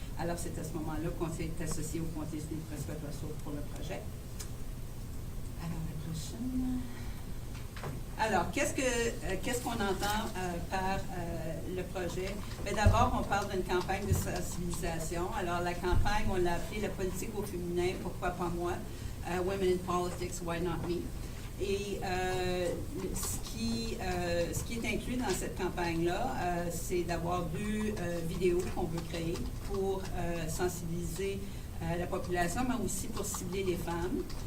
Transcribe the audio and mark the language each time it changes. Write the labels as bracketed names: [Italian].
[French] Alors, c'est à ce moment-là qu'on s'est associé au conseil de Prescott-Russell pour le projet. Alors, la prochaine. Alors, qu'est-ce qu'on entend par le projet? D'abord, on parle d'une campagne de sensibilisation. Alors, la campagne, on l'a appelée la politique au féminin, pourquoi pas moi? [English] Women in Politics, why not me? [French] Et ce qui est inclus dans cette campagne-là, c'est d'avoir 2 vidéos qu'on veut créer pour sensibiliser la population, mais aussi pour cibler les femmes.